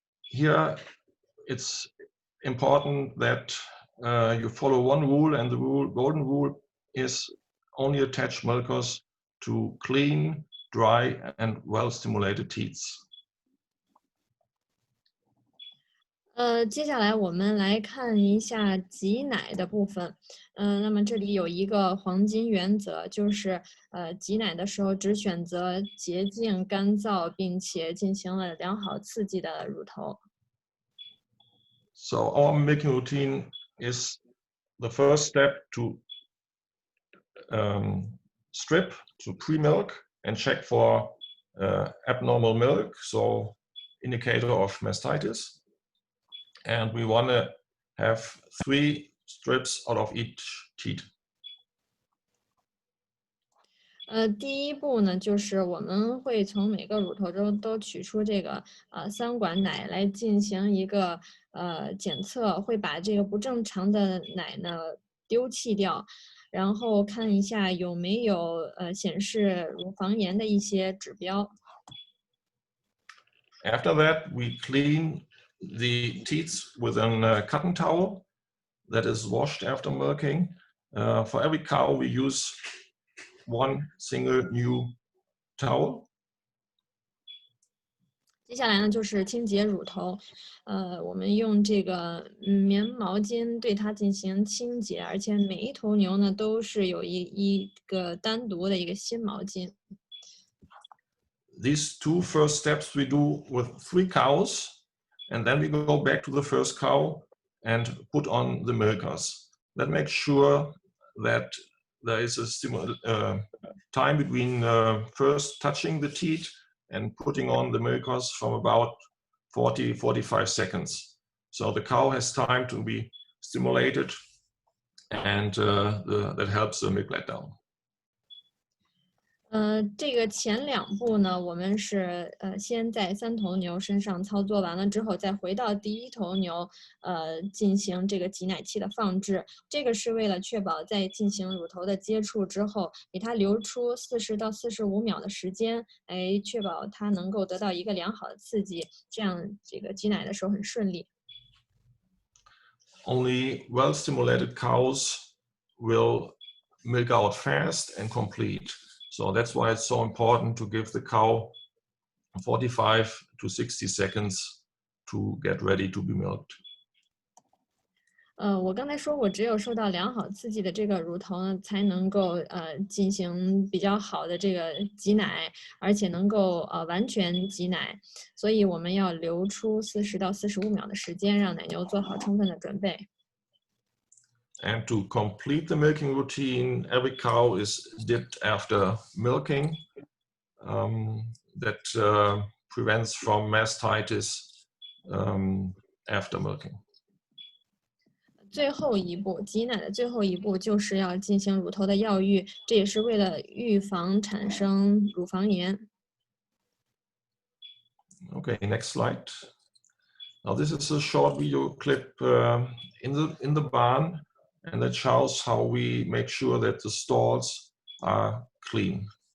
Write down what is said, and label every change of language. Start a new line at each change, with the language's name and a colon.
English: Here it's important that you follow one rule, and the golden rule is only attach milkers to clean, dry and well-stimulated teats.
Chinese: 接下来我们来看一下挤奶的部分。那么这里有一个黄金原则，就是挤奶的时候只选择洁净、干燥，并且进行了良好刺激的乳头。
English: So our milking routine is the first step to strip, to pre-milk and check for abnormal milk, so indicator of mastitis. And we want to have 3 strips out of each teat.
Chinese: 第一步呢，就是我们会从每个乳头中都取出这个3管奶来进行一个检测，会把这个不正常的奶呢丢弃掉，然后看一下有没有显示乳房炎的一些指标。
English: After that, we clean the teats with a cotton towel that is washed after milking. For every cow, we use 1 single new towel.
Chinese: 接下来呢，就是清洁乳头，我们用这个棉毛巾对它进行清洁，而且每一头牛呢都是有一个单独的一个新毛巾。
English: These two first steps we do with 3 cows, and then we go back to the first cow and put on the milkers. That makes sure that there is a time between first touching the teat and putting on the milkers from about 40-45 seconds. So the cow has time to be stimulated, and that helps the milk let down.
Chinese: 这个前2步呢，我们是先在3头牛身上操作完了之后，再回到第1头牛，进行这个挤奶器的放置。这个是为了确保在进行乳头的接触之后，给它留出40到45秒的时间，来确保它能够得到一个良好的刺激，这样这个挤奶的时候很顺利。
English: Only well-stimulated cows will milk out fast and complete. So that's why it's so important to give the cow 45 to 60 seconds to get ready to be milked.
Chinese: 我刚才说过，只有受到良好刺激的这个乳头呢，才能够进行比较好的这个挤奶，而且能够完全挤奶。所以我们要留出40到45秒的时间，让奶牛做好充分的准备。
English: And to complete the milking routine, every cow is dipped after milking. That prevents from mastitis after milking.
Chinese: 最后一步，挤奶的最后一步就是要进行乳头的药浴，这也是为了预防产生乳房炎。
English: Okay, next slide. Now this is a short video clip in the barn, and that shows how we make sure that the stalls are clean.